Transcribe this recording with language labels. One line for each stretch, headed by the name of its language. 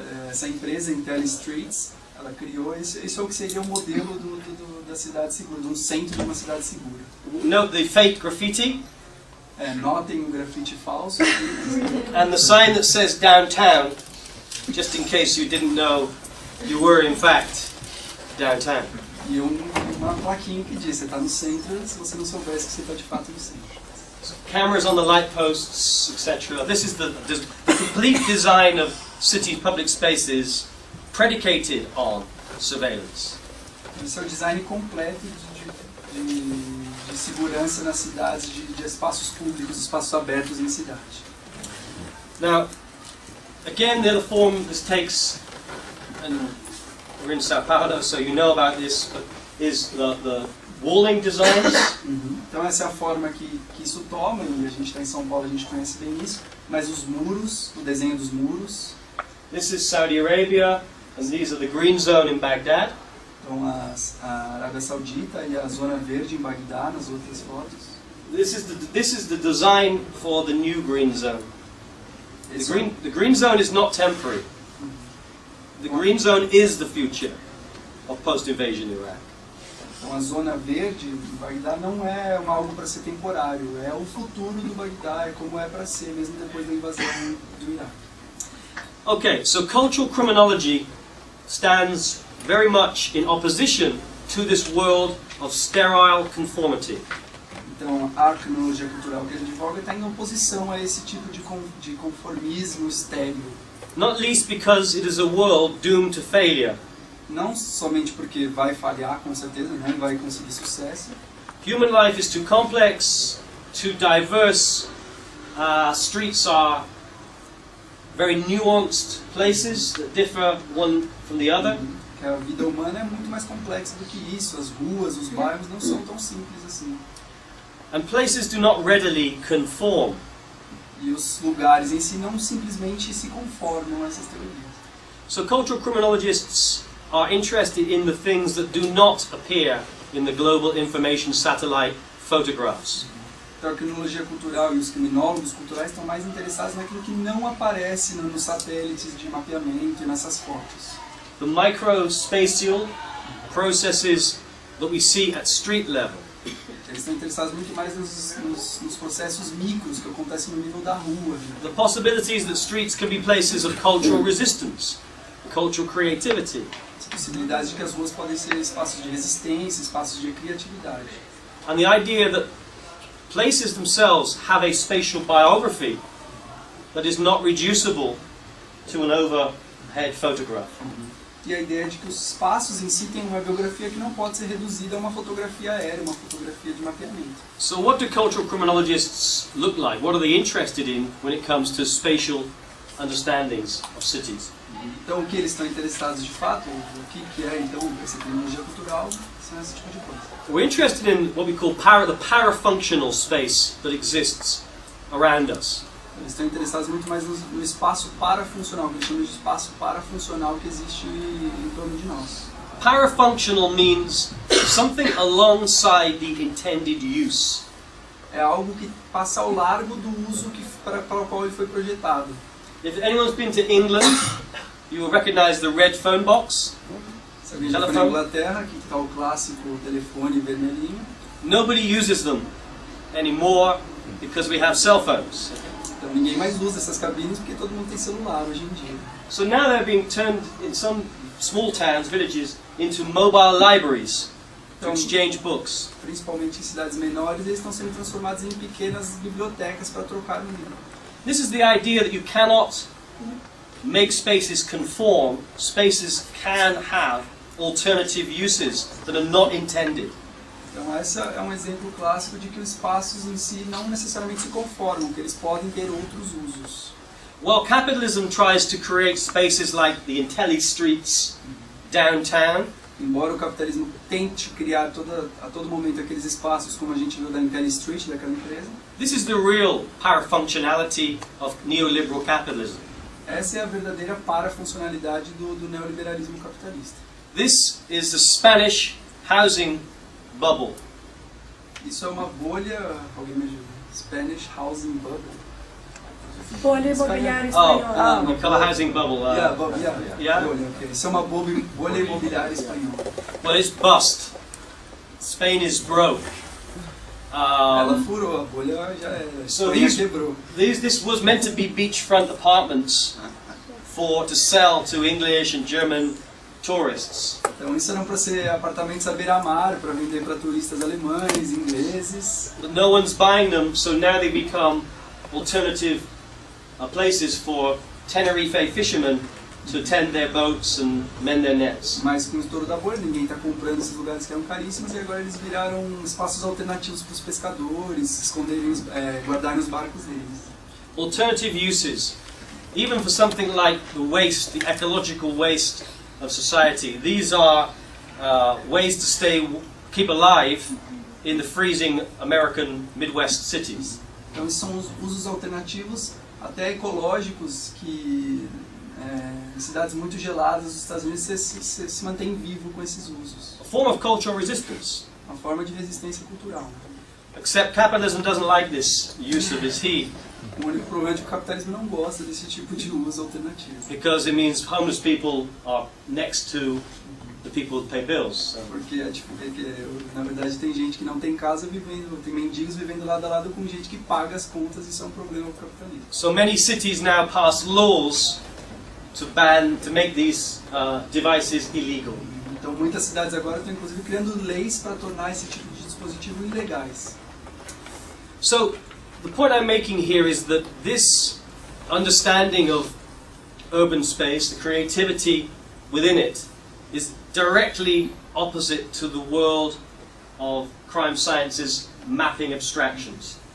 Portuguese: Essa empresa Intelli Streets, ela criou isso é o que seria o modelo da cidade segura, de um centro de uma cidade segura.
English: Note the fake graffiti.
Portuguese: Notem o grafite falso.
English: And the sign that says downtown, just in case you didn't know, you were in fact downtown.
Portuguese: E uma plaquinha que diz, você está no centro, se você não soubesse que você está de fato no centro.
English: Cameras on the light posts, etc. This is the complete design of city public spaces predicated on surveillance.
Portuguese: Esse é o design completo de segurança nas cidades, de espaços públicos, espaços abertos em cidade.
English: Now, again, the other form this takes, and we're in Sao Paulo, so you know about this, but is the walling designs.
Portuguese: Então essa é a forma que isso toma, e a gente está em São Paulo, a gente conhece bem isso, mas os muros, o desenho dos muros.
English: This is Saudi Arabia, and these are the green zone in Baghdad.
Portuguese: Então a Arábia Saudita e a zona verde em Bagdá, nas outras fotos.
English: This is the design for the new green zone. The green zone is not temporary. The green zone is the future of post-invasion Iraq.
Portuguese: Então a zona verde em Bagdá não é algo para ser temporário, é o futuro do Bagdá, é como é para ser mesmo depois da invasão do Iraque.
English: Okay, so cultural criminology stands very much in opposition to this world of sterile conformity.
Portuguese: Então a criminologia cultural que a gente divulga está em oposição a esse tipo de conformismo estéril.
English: Not least because it is a world doomed to failure.
Portuguese: Não somente porque vai falhar, com certeza, não vai conseguir sucesso.
English: Human life is too complex, too diverse. Streets are very nuanced places that differ one from the other.
Portuguese: Que a vida humana é muito mais complexa do que isso. As ruas, os bairros não são tão simples assim.
English: And places do not readily conform.
Portuguese: E os lugares em si não simplesmente se conformam a essas teorias.
English: So cultural criminologists are interested in the things that do not appear in the global information satellite photographs.
Portuguese: Então a criminologia cultural e os criminólogos culturais estão mais interessados naquilo que não aparece nos satélites de mapeamento e nessas fotos.
English: The microspatial processes that we see at street level.
Portuguese: Eles estão interessados muito mais nos processos micros que acontecem no nível da rua.
English: The possibilities that streets can be places of cultural resistance, cultural creativity.
Portuguese: As possibilidades de que as ruas podem ser espaços de resistência, espaços de criatividade.
English: And the idea that places themselves have a spatial biography that is not reducible to an overhead photograph.
Portuguese: e a ideia de que os espaços em si têm uma biografia que não pode ser reduzida a uma fotografia aérea, uma fotografia de mapeamento.
English: So what do cultural criminologists look like? What are they interested in when it comes to spatial understandings of cities?
Portuguese: Então, o que eles estão interessados de fato, o que é então essa criminologia cultural, são esse tipo de coisa.
English: We're interested in what we call the parafunctional space that exists around us.
Portuguese: Eles estão interessados muito mais no espaço parafuncional, que eles chamam de espaço parafuncional que existe em torno de nós.
English: Parafunctional means something alongside the intended use.
Portuguese: É algo que passa ao largo do uso para o qual ele foi projetado.
English: If anyone's been to England, you will recognize the red phone box.
Portuguese: Se alguém já foi na Inglaterra, aqui está o clássico telefone vermelhinho.
English: Nobody uses them anymore because we have cell phones.
Portuguese: Então ninguém mais usa essas cabines porque todo mundo tem celular hoje em dia.
English: So now they're being turned in some small towns, villages, into mobile libraries to exchange books.
Portuguese: Principalmente em cidades menores, eles estão sendo transformados em pequenas bibliotecas para trocar um livro.
English: This is the idea that you cannot make spaces conform. Spaces can have alternative uses that are not intended.
Portuguese: Então esse é um exemplo clássico de que os espaços em si não necessariamente se conformam, que eles podem ter outros usos.
English: Well, capitalism tries to create spaces like the Intelli streets downtown.
Portuguese: Embora o capitalismo tente criar a todo momento aqueles espaços como a gente viu da Intelli Street, daquela empresa.
English: This is the real parafunctionality of neoliberal capitalism.
Portuguese: Essa é a verdadeira parafuncionalidade do neoliberalismo capitalista.
English: This is the Spanish housing bubble.
Portuguese: Isso é uma bolha, alguém me ajuda?
English: Spanish housing bubble.
Portuguese: Bolha imobiliária espanhola.
English: We call a housing bubble. Yeah.
Portuguese: Bolha,
English: okay.
Portuguese: Isso é uma bolha imobiliária espanhola.
English: Well, it's bust. Spain is broke.
Portuguese: Ela furou, a bolha já era.
English: So
Portuguese: Espanha quebrou.
English: this was meant to be beachfront apartments to sell to English and German tourists.
Portuguese: Então isso eram para ser apartamentos à beira-mar, para vender para turistas alemães, ingleses.
English: But no one's buying them, so now they become alternative places for Tenerife fishermen to tend their boats and mend their nets.
Portuguese: Mas com o estouro da bolha, ninguém está comprando esses lugares que eram caríssimos e agora eles viraram espaços alternativos para os pescadores esconderem, guardarem os barcos deles.
English: Alternative uses, even for something like the waste, the ecological waste of society. These are ways to keep alive in the freezing American Midwest cities.
Portuguese: Então esses são os usos alternativos, até ecológicos, que em cidades muito geladas dos Estados Unidos se mantém vivo com esses usos.
English: A form of cultural resistance.
Portuguese: Uma forma de resistência cultural.
English: Except capitalism doesn't like this use of its heat.
Portuguese: O único problema é que o capitalismo não gosta desse tipo de uso alternativo.
English: Because it means homeless people are next to the people that pay bills.
Portuguese: Porque na verdade tem gente que não tem casa vivendo, tem mendigos vivendo lado a lado com gente que paga as contas, e isso é um problema para o capitalismo.
English: So many cities now pass laws to make these devices illegal.
Portuguese: Então muitas cidades agora estão inclusive criando leis para tornar esse tipo de dispositivo ilegais.
English: So the point I'm making here is that this understanding of urban space, the creativity within it, is directly opposite to the world of crime science's mapping abstractions.